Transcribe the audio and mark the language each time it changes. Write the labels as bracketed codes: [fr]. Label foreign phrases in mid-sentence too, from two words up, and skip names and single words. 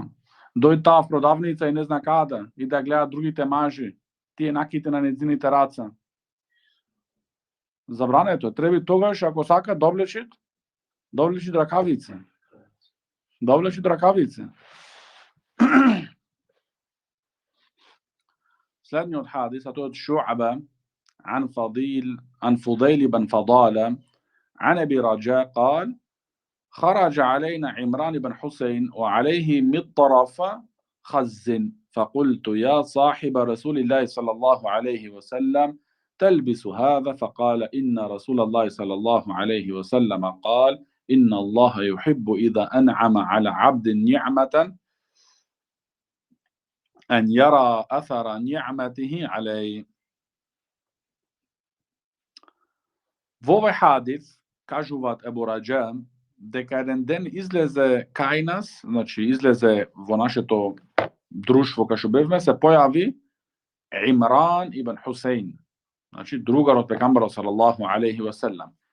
[mk] Дојде таа в продавница и не зна каде, и да гледат другите мажи, тие наките на нејзините раца. Забрането. Треба тогаш, ако сака, довлечит ракавице. Довлечит ракавице. Следниот хадис, а тоа од Шу'ба [ar] عن فضيل بن فضالة عن أبي رجاء قال: خرج علينا عمران بن حسين وعليه مطرف خز فقلت: يا صاحب رسول الله صلى الله عليه وسلم تلبس هذا؟ فقال: إن رسول الله صلى الله عليه وسلم قال: إن الله يحب إذا أنعم على عبد نعمة أن يرى أثر نعمته عليه. [mk] Во овој хадис кажуваат Ебу Раџа дека еден ден излезе кај нас, значи излезе во нашето друштво кај што бевме, се појави Имран ибн Хусейн, значи другар од пекамберот [ar] صلى الله عليه وسلم.